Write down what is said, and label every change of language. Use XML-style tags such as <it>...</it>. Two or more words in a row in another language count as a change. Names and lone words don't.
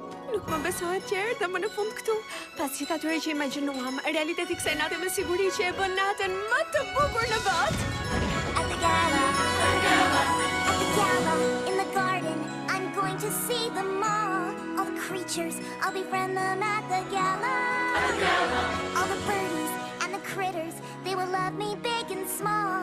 <sq>Nuk më besohet tjerë dhe më në fund këtu. Pas gjithë atyre që imagjinuam, realiteti kësaj nate me siguri që e bën natën më të bukur në botë.</sq> <en>At the gala, at the gala, in the garden, I'm going to see them all. All the creatures, I'll befriend them at the gala. At the gala. All the birdies and the critters, they will love me big and small.</en>